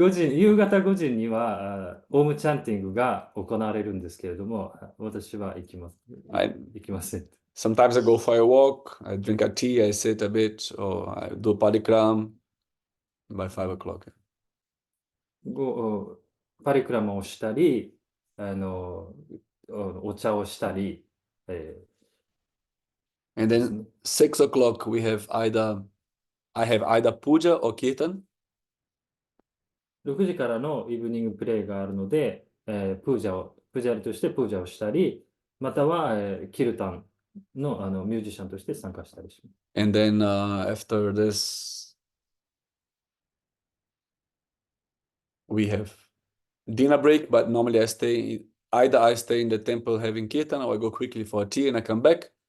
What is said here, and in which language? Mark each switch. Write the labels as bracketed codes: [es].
[ja] 夕方5時にはオウムチャンティングが行われるんですけれども、私は行きません。 [en] Sometimes I go for a walk, I drink a tea, I sit a bit, or I do parikram by 5 o'clock. [ja] パリクラマをしたり、お茶をしたり、 [en] And then 6 o'clock, I have either puja or kirtan. [ja] 6時からのイブニングプレイがあるので、プージャリとしてプージャをしたり、または、キルタンの、ミュージシャンとして参加したりします。 [en] And then after this, we have dinner break, but normally either I stay in the temple having kirtan, or I go quickly for a tea and I come back.